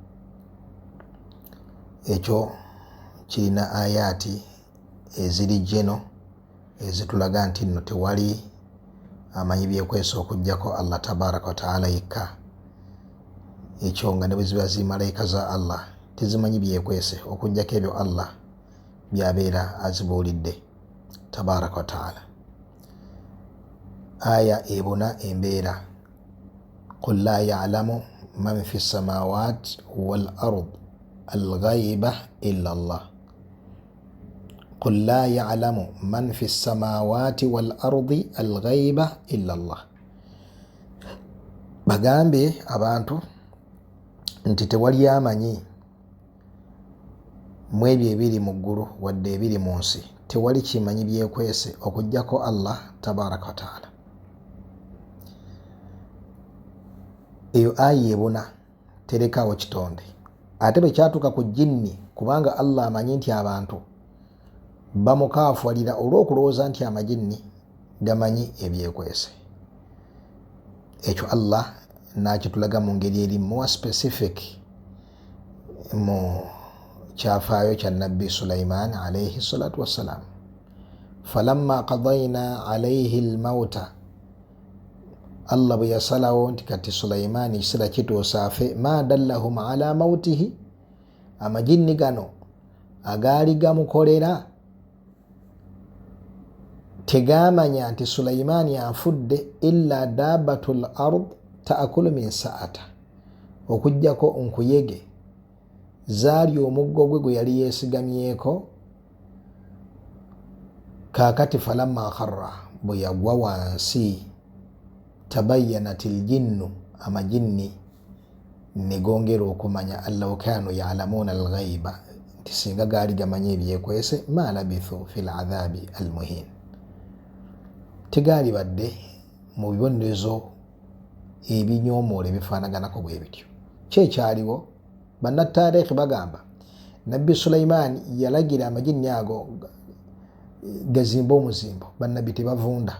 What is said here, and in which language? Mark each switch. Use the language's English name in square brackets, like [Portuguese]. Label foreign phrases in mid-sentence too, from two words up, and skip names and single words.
[Ganda] Ekyo kirina ayati eziri jeno ezitulaga nti nno tewali amanyi byekwese okujjako Allah [Arabic] تبارك وتعالى [Ganda] yekka. Ekyo nga ne bwe ziba zi malayika za Allah tezimanyi byekwese okujjako ebyo Allah byabeera azibuulidde [Arabic] تبارك وتعالى. [Ganda] Aya ebuna embeera, [Arabic] قل لا يعلم من في السماوات والأرض الغيب إلا الله. قل لا يعلم من في السماوات والأرض الغيب إلا الله. [Ganda] Bagambe abantu nti tewali amanyi mu ebyo ebiri mu ggulu wadde ebiri mu nsi, tewali kimanyi byekwese okujjako Allah [Arabic] تبارك وتعالى. [Ganda] Eyo aya ebuna terekawo kitonde. Ate bwe kyatuuka ku jinni, kubanga Allah amanyi nti abantu bamukaafualira olw'okulowooza nti amajinni gamanyi ebyekwese. Ekyo Allah nakitulaga mu ngeri eri [English] more specific [Ganda] mu kyafaayo kya Nabbi Sulaiman [Arabic] عليه الصلاة والسلام. فلما قضينا عليه الموت, [Ganda] Allah bwe yasalawo nti kati Sulaiman ekiseera kituuse afe, [Arabic] ما دلهم على موته, [Ganda] amajinni gano agaali gamukolera tegamanya nti Sulaiman afudde, [Arabic] إلا دابة الأرض تأكل منسأته, [Ganda] okujjako nkuyege zaali omuggo gwe gwe yali yeesigamyeko. Kaakati [Arabic] فلما خر, [Ganda] bwe yagwa wansi, [Arabic] تبينت الجن, [Ganda] amajinni ne gongera okumanya [Arabic] ألو كانوا يعلمون الغيب, [Ganda] nti singa gaali gamanye ebyekwese [Arabic] ما لبثوا في العذاب المهين, [Ganda] tegaali badde mu bibonerezo ebinyoomoola ebifaanaganako bwe bityo. Kyekyaliwo, bannataarikhi bagamba Nabbi Sulaiman yalagira amajinni ago gazimba omuzimbo, bannabbi tebavunda.